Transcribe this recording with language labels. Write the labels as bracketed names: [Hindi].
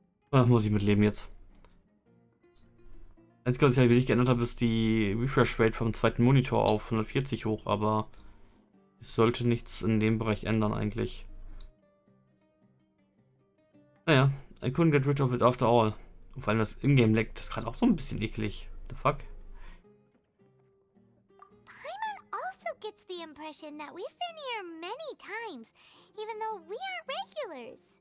[German] Muss ich mitleben jetzt. Einzige, was ich halt wirklich geändert habe, ist die Refresh Rate vom zweiten Monitor auf 140 hoch, aber es sollte nichts in dem Bereich ändern eigentlich. [English] Naja, I couldn't get rid of it after all. [German] Und vor allem das Ingame-Lag, das ist gerade auch so ein bisschen eklig. [English] The fuck? Paimon also gets the impression that we've been here many times, even though we aren't regulars.